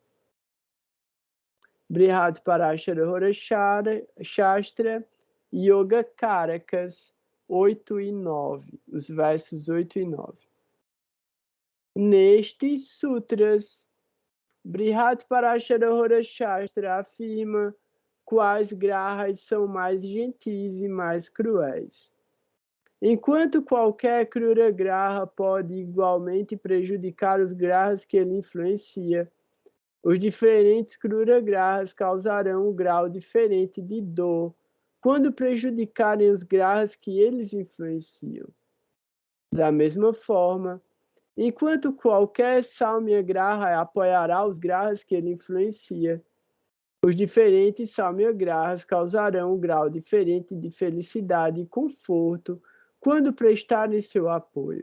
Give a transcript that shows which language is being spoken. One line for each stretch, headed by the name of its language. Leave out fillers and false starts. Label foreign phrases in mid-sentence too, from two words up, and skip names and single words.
Portuguese: Brihat Parashara Shastra, Yoga Karakas 8 e 9, os versos 8 e 9. Nestes sutras, Brihat Parashara Shastra afirma quais grahas são mais gentis e mais cruéis. Enquanto qualquer
Sanskrit: क्रूर ग्रह
Portuguese: pode igualmente prejudicar os grahas que ele influencia, os diferentes
Sanskrit: क्रूर ग्रह
Portuguese: causarão um grau diferente de dor quando prejudicarem os grahas que eles influenciam. Da mesma forma, enquanto qualquer
Sanskrit: सौम्य ग्रह
Portuguese: apoiará os grahas que ele influencia, os diferentes
Sanskrit: सौम्य ग्रह
Portuguese: causarão um grau diferente de felicidade e conforto quando prestarem seu apoio.